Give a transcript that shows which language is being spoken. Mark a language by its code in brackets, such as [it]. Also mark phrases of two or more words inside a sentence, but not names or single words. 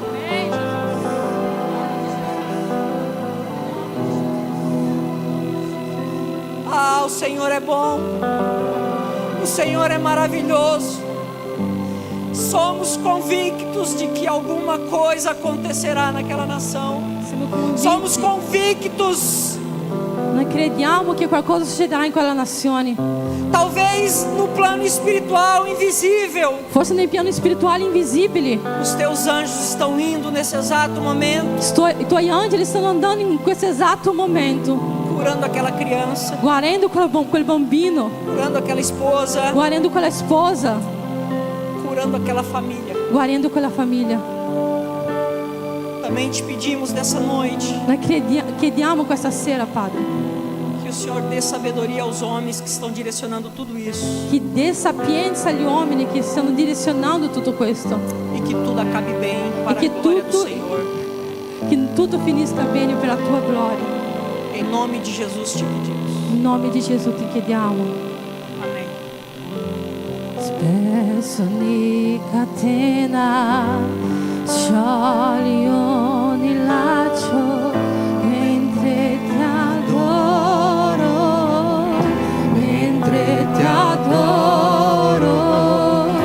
[pt] Ah, o Senhor é bom, o Senhor é maravilhoso. Somos convictos de que alguma coisa acontecerá naquela nação. Somos convictos. [it] Noi crediamo che qualcosa succederà in quella nazione. [pt] Talvez no plano espiritual invisível. [it] Forse nei piani spirituali invisibili. [pt] Os teus anjos estão indo nesse exato momento. [it] I tuoi angeli stanno andando in questo esatto momento. [pt] Curando aquela criança. [it] Guarendo quel bambino. [pt] Curando aquela esposa. [it] Guarendo quella sposa. [pt] Curando aquela família. [it] Guarendo quella famiglia. [pt] Também te pedimos nessa noite. [it] Noi chiediamo questa sera, Padre, [pt] que o Senhor dê sabedoria aos homens que estão direcionando tudo isso. [it] che dê sapienza agli uomini che stanno direzionando tutto questo. [pt] E que tudo acabe bem para a glória do Senhor. [it] Che tutto finisca bene per la tua gloria. [pt] Em nome de Jesus te pedimos. [it] In nome di Gesù ti chiediamo. [pt] Amém. [it] Spesso ni catena sciogli ogni laccio mentre ti adoro, mentre ti adoro.